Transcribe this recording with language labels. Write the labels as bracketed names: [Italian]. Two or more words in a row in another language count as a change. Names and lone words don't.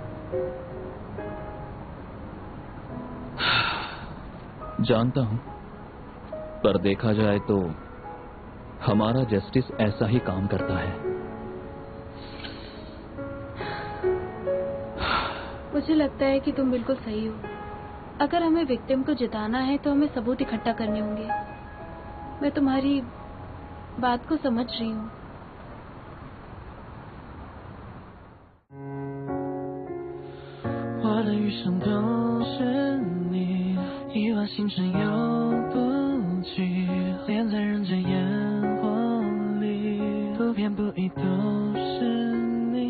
[Hindi] जानता हूं, पर देखा जाए तो हमारा जस्टिस ऐसा ही काम करता है। मुझे लगता है कि तुम बिल्कुल सही हो। अगर हमें विक्टिम को जिताना है तो हमें सबूत इकट्ठा करने होंगे। मैं तुम्हारी बात को समझ रही हूँ। [Chinese] 我的余生都是你，亿万星辰有不及，恋在人间烟火里，不偏不倚都是你。